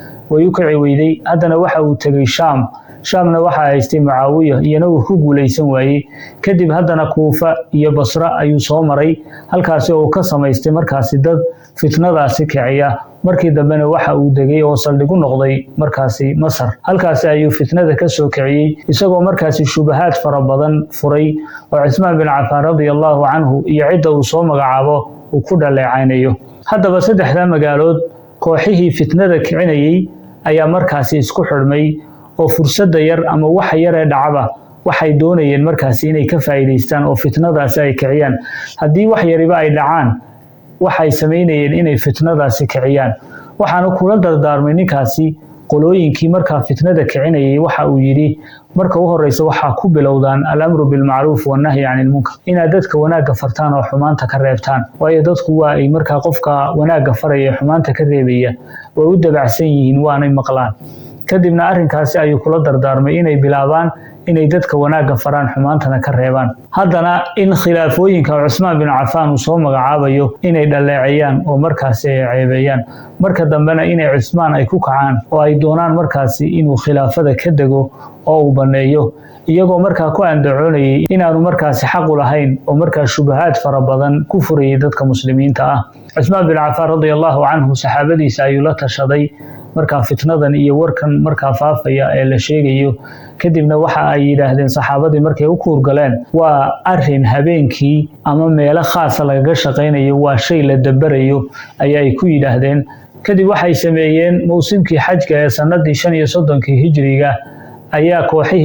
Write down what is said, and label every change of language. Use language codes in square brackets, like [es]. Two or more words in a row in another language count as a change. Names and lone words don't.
[so] way u kici weyday haddana waxa uu tegay shaamna waxa haystay Mucaawiya iyana uu ku guuleysan waayay kadib haddana Kuufa iyo Basra ayuu soo maray halkaas oo ka samaystay markaasi dad fitnadaasi kiciya markii dambena waxa uu degay oo saldhig u noqday markaasi Masar halkaas ayuu fitnada ka soo kiciyay isagoo markaasi shubahaad fara badan furay oo Uthman bin Affan [ar] رضي الله عنه [so] iyo cid uu soo magacaabo uu ku dhaleecaynayo haddaba saddexda magaalood kooxihii fitnada kicinayay ayaa markaasi isku xirmay oo fursada yar ama wax yar ee dhacaba waxay doonayeen markaasi inay ka faa'iideystaan oo fitnadaasi ay kiciyaan haddii wax yariba ay dhacaan waxay sameynayeen inay fitnadaasi kiciyaan waxaana kula dardaarmay ninkaasi qolooyinkii markaa fitnada kicinayay waxa uu yiri marka u horeysa waxa ku bilowdaan [ar] الأمر بالمعروف والنهي عن [so] munkar ina dadka wanaaga fartaan oo xumaanta ka reebtaan waayo dadku waa ay markaa qofka wanaaga faraya xumaanta ka reebaya way u dabacsan yihiin waanay maqlaan kadibna arrinkaasi ayuu kula dardaarmay inay bilaabaan inay dadka wanaaga faraan xumaantana ka reebaan haddana in khilaafooyinka Uthman bin Affan uu soo magacaabayo inay dhaleecayaan oo markaasi ay ceebayaan marka dambena inay Uthman ay ku kacaan oo ay doonaan markaasi inuu khilaafada ka dago oo uu baneeyo iyagoo markaa ku andacoonayay inaanu markaasi xaq u lahayn oo markaa shubahaad fara badan ku furayay dadka muslimiinta ah Uthman bin Affan [ar] رضي الله عنه [so] saxaabadiisa ayuu la tashaday markaa fitnadan iyo warkan markaa faafaya ee la sheegayo kadibna waxa ay yiraahdeen saxaabadii markay u kuurgaleen waa arrin habeenkii ama meelo khaas ah laga shaqeynayo waa shay la dabarayo ayay ku yiraahdeen kadib waxay sameeyeen mowsimkii xajka ee sanadii 35 hijriga ayaa kooxihii